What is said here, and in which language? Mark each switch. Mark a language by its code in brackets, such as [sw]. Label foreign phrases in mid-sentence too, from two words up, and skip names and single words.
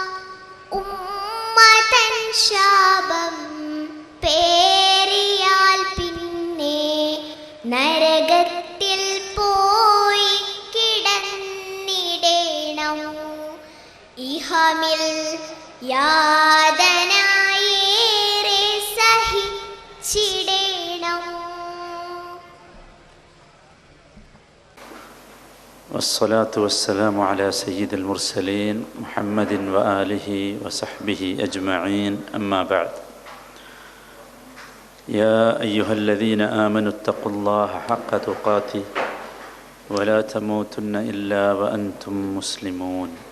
[ml] ഉമ്മതൻ ശാപം പേറിയാൽ പിന്നെ നരകത്തിൽ പോയി കിടന്നിടണം. ഇഹമിൽ യാതനയേറെ സഹിച്ചിടണം. [ar] والصلاة والسلام على سيد المرسلين محمد وآله وصحبه أجمعين. أما بعد، يا أيها الذين آمنوا اتقوا الله حق تقاته ولا تموتن إلا وأنتم مسلمون.